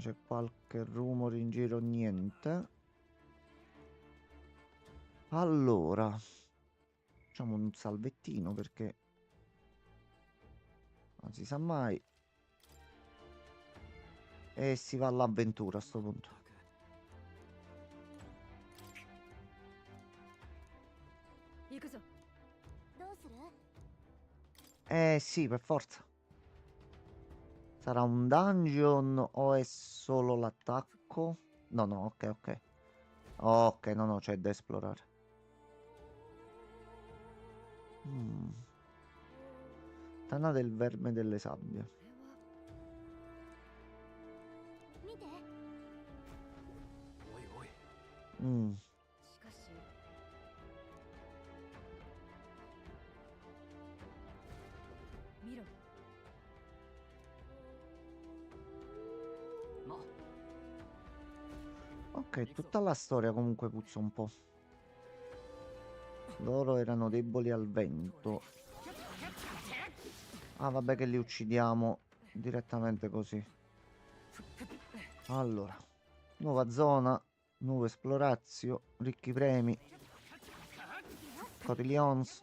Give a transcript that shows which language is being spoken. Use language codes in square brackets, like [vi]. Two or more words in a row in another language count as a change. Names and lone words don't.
[it] C'è qualche rumore in giro? Niente. Allora. Facciamo un salvettino perché non si sa mai. E si va all'avventura a sto punto. [ja] 行くぞ。どうする？ [it] Sì, per forza. Sarà un dungeon o è solo l'attacco? No, no, ok, ok. Ok, no, no, c'è da esplorare. Tana del verme delle sabbie. [ja] 見て。おいおい Mm. しかし見ろ。ま [it] Ok, tutta la storia comunque puzza un po'. Loro erano deboli al vento. Ah, vabbè che li uccidiamo direttamente così. Allora, nuova zona, nuovo esplorazio, ricchi premi, Cotillions,